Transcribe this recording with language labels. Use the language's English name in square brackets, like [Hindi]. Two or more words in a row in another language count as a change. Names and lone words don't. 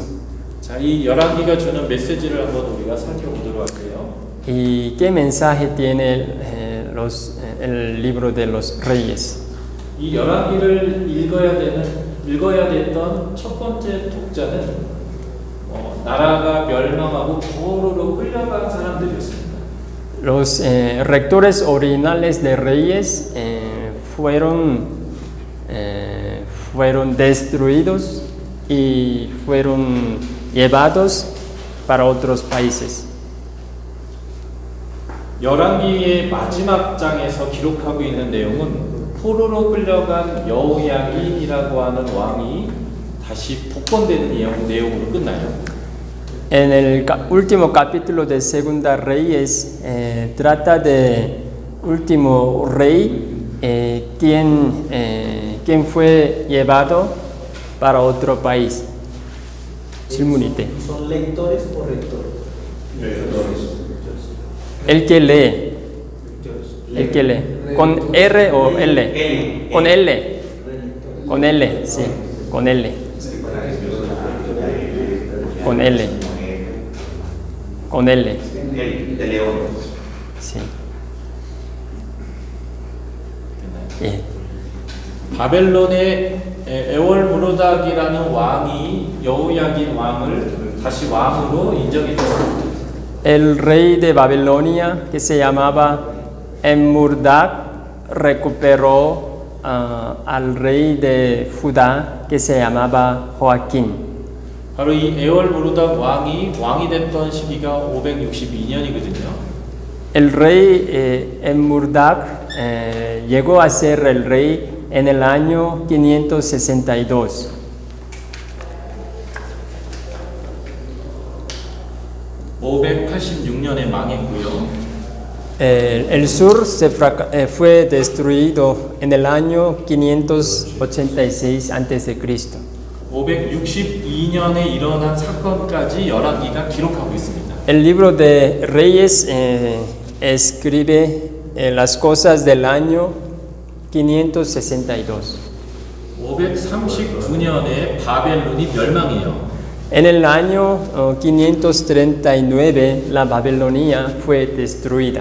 [Korean] 자, 이 열왕기가 주는 메시지를 한번 우리가 살펴보도록 할게요. [Spanish] ¿Y qué mensaje tiene el libro de los reyes? [Korean] 이 열왕기를 읽어야 됐던 첫 번째 독자는 나라가 멸망하고 포로로 끌려간 사람들이었습니다. [Spanish] Los rectores originales de reyes fueron destruidos y fueron llevados para otros países. [Korean] 열왕기의 마지막 장에서 기록하고 있는 내용은 포로로 끌려간 여호야긴이라고 하는 왕이 다시 복권되는 내용으로 끝나요. [Spanish] En el último capítulo de Segunda Reyes trata de último rey quien fue llevado para otro país. [Korean] 질문이대. [Spanish] ¿Son lectores o rectores? El que lee. El que lee. ¿Con R o L? Con L. Con L, sí. Con L. Con L. Con L. De león. Sí. [Korean] 예. 바벨론의 에월무로닥이라는 왕이 여호야긴 왕을 다시 왕으로 인정해줬습니다. [Spanish] El rey de Babilonia, que se llamaba Emmurdak, recuperó al rey de Judá, que se llamaba Joaquín. [Korean] 바로 이 에월무로닥 왕이 됐던 시기가 562년이거든요. [Spanish] El rey Emmurdak llegó a ser el rey en el año 562. [Korean] (586년에) 망했고요. [Spanish] El sur fue destruido en el año 586 a.C. [Korean] 562년에 일어난 사건까지 열왕기가 기록하고 있습니다. [Spanish] El libro de Reyes escribe las cosas del año 562. [Korean] 539년에 바벨론이 멸망해요. [Spanish] En el año 539 la Babilonia fue destruida.